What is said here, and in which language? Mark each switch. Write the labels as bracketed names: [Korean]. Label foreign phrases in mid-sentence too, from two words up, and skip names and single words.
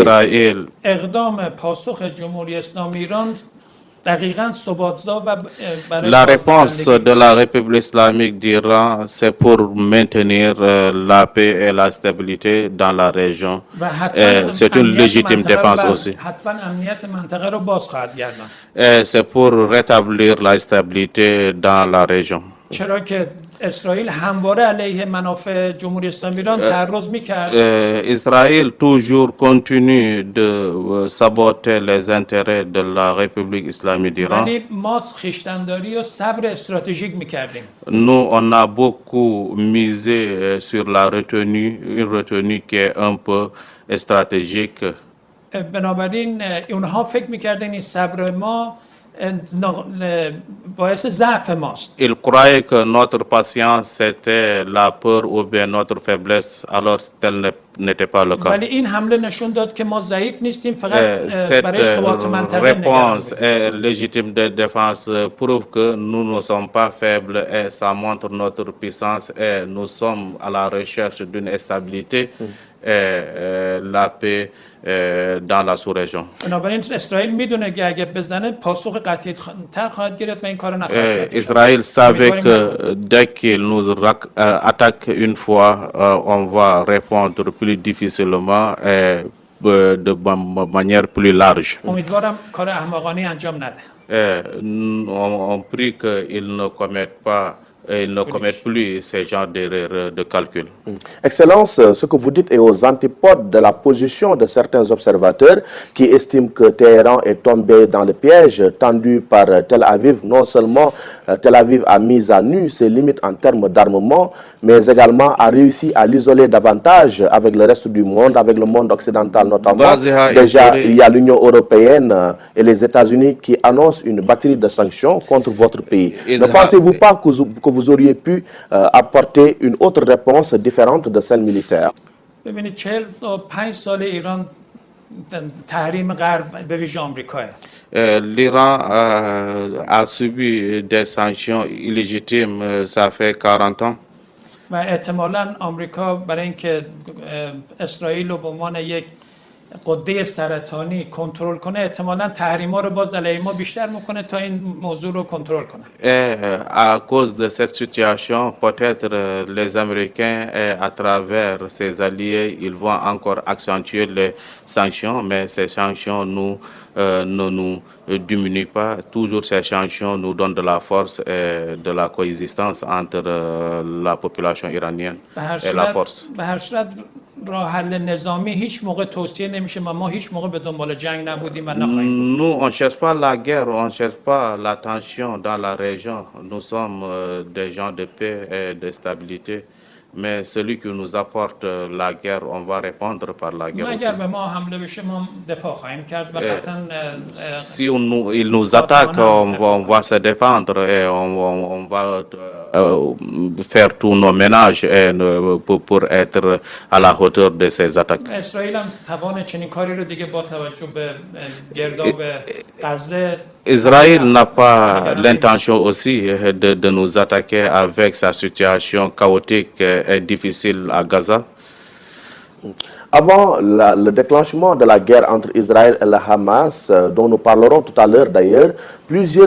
[French] Israël [Persian] اقدام پاسخ جمهوری اسلامی ایران دقیقاً ثبات‌زا و برای [French] La réponse [Persian] بازدارندگی. [French] de la République islamique d'Iran, c'est pour maintenir la paix et la stabilité dans la région. [Persian] و حتما [French] C'est une [Persian] امنیت [French] légitime [Persian] منطقه رو [French] défense [Persian] بر- [French] aussi. [Persian] حتما امنیت منطقه رو باز خواهد گرداند. [French] Et c'est pour rétablir la stabilité dans la région. [Persian] چرا که اسرائیل همواره علیه منافع جمهوری اسلامی ایران تعرض می‌کرد. [French] Israël toujours continue de saboter les intérêts de la République islamique d'Iran. [Persian] ولی ما خویشتن‌داری و صبر استراتژیک می‌کردیم. [French] Nous, on a beaucoup misé sur la retenue, une retenue qui est un peu stratégique. [Persian] بنابراین اونها فکر می‌کردن این صبر ما باعث ضعف ماست. [French] Ils croyaient que notre patience c'était la peur ou bien notre faiblesse, alors tel n'était pas le cas. [Persian] ولی این حمله نشون داد که ما ضعیف نیستیم، فقط [French] Cette [Persian] برای ثبات منطقه نگران [French] réponse [Persian] بودیم. [French] légitime de défense prouve que nous ne sommes pas faibles et ça montre notre puissance et nous sommes à la recherche d'une stabilité la paix dans la sous-région. [Persian] بنابراین اسرائیل میدونه که اگه بزنه پاسخ قطعی تر خواهد گرفت و این کارو نخواهد کرد. [French] Israël savait que dès qu'il nous attaque une fois, on va répondre plus difficilement et de manière plus large. [Persian] امیدوارم کار احمقانه انجام نده. [French] On prie qu'ils ne commettent pas ils ne commettent plus ces genres d'erreurs de calcul. Excellence, ce que vous dites est aux antipodes de la position de certains observateurs qui estiment que Téhéran est tombé dans le piège tendu par Tel Aviv. Non seulement Tel Aviv a mis à nu ses limites en termes d'armement, mais également a réussi à l'isoler davantage avec le reste du monde, avec le monde occidental notamment. Déjà, il y a l'Union européenne et les États-Unis qui annoncent une batterie de sanctions contre votre pays. Ne pensez-vous pas que vous auriez pu apporter une autre réponse différente de celle militaire? [Persian] ببینید 45 سال ایران تحریم غرب به ویژه آمریکا. [French] L'Iran a subi des sanctions illégitimes, ça fait 40 ans. [Persian] و احتمالاً آمریکا برای اینکه اسرائیل رو به عنوان یک قده سرطانی کنترل کنه احتمالاً تحریما رو باز علیه ما بیشتر میکنه تا این موضوع رو کنترل کنه. [French] À cause de cette situation, peut-être les Américains, à travers ses alliés, ils vont encore accentuer les sanctions, mais ces sanctions ne nous diminuent pas. Toujours ces sanctions nous donnent de la force et de la coexistence entre la population iranienne et la force. [Persian] به هر صورت راه حل نظامی هیچ موقع توصیه نمیشه و ما هیچ موقع به دنبال جنگ نبودیم و نخواهیم. [French] Nous, on ne cherche pas la guerre, on ne cherche pas la tension dans la région. Nous sommes des gens de paix et de stabilité. Mais celui qui nous apporte la guerre, on va répondre par la guerre aussi. [Persian] اگر به ما حمله بشه ما دفاع خواهیم کرد و قطعاً [French] Si il nous attaque, on va se défendre et on va faire tous nos ménages pour être à la hauteur de ces attaques. [Persian] اسرائیل هم توان چنین کاری رو دیگه با توجه به گرداب غزه [French] Israël n'a pas l'intention aussi de nous attaquer avec sa situation chaotique et difficile à Gaza. Avant le déclenchement de la guerre entre Israël et le Hamas, dont nous parlerons tout à l'heure d'ailleurs, plusieurs